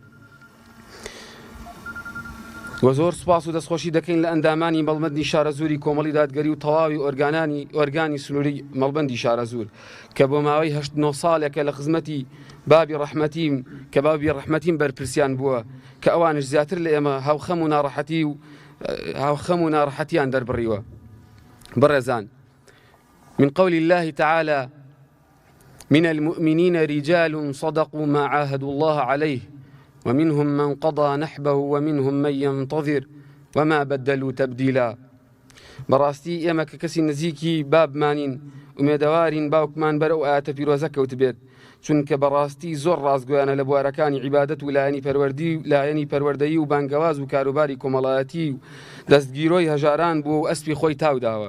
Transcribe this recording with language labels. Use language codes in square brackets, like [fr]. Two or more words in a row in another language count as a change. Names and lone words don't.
[ckb] و زۆر سوپاس و دەستخۆشی دەکەین لە ئەندامانی مەڵبەندی شارەزووری کۆمەڵی دادگەری و تەواوی ئۆرگانی سنووری مەڵبەندی شارەزوور کە بۆ ماوەی 8 ساڵێکە لە خزمەتی بابی ڕەحمەتیم کە بابی ڕەحمەتیم بەرپرسیان بووە کە ئەوانش زیاتر لە ئێمە هاوخەم و ناڕەحەتیان دەربڕیوە. بەڕێزان، [ar] من قول الله تعالى من المؤمنين رجال صدقوا ما عاهدوا الله عليه ومنهم من قضى نحبه ومنهم من ينتظر وما بدلوا تبديلا. [ckb] بەڕاستی ئێمە کە کەسی نزیکی بابمانین ومێدەوارین باوکمان بەرەو ئاەتە پیرۆزە کەوت بێت چونکە بەڕاستی زۆر ڕاستگویانە لە بوارەکانی عیبادەت و لایەنی پەروەردەیی و بانگەواز و کاروباری کۆمەڵایەتی و دەستگیرۆی هەژاران بووە و ئەسپی خۆی تاوداوە.